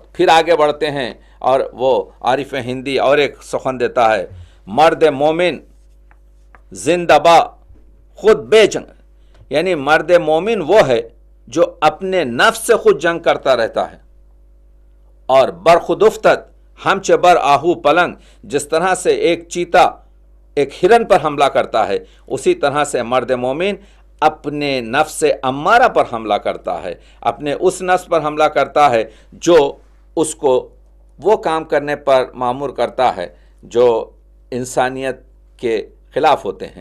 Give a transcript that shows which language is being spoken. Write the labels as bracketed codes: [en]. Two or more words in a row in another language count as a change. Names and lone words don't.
[ur] پھر آگے بڑھتے ہیں اور وہ عارف ہندی اور ایک سخن دیتا ہے، [fa] مرد مومن زندہ با خود بے جنگ، [ur] یعنی مرد مومن وہ ہے جو اپنے نفس سے خود جنگ کرتا رہتا ہے، اور [fa] برخود افتد ہمچہ بر آہو پلنگ، [ur] جس طرح سے ایک چیتا ایک ہرن پر حملہ کرتا ہے اسی طرح سے مرد مومن اپنے نفس امارہ پر حملہ کرتا ہے، اپنے اس نفس پر حملہ کرتا ہے جو اس کو وہ کام کرنے پر مامور کرتا ہے جو انسانیت کے خلاف ہوتے ہیں۔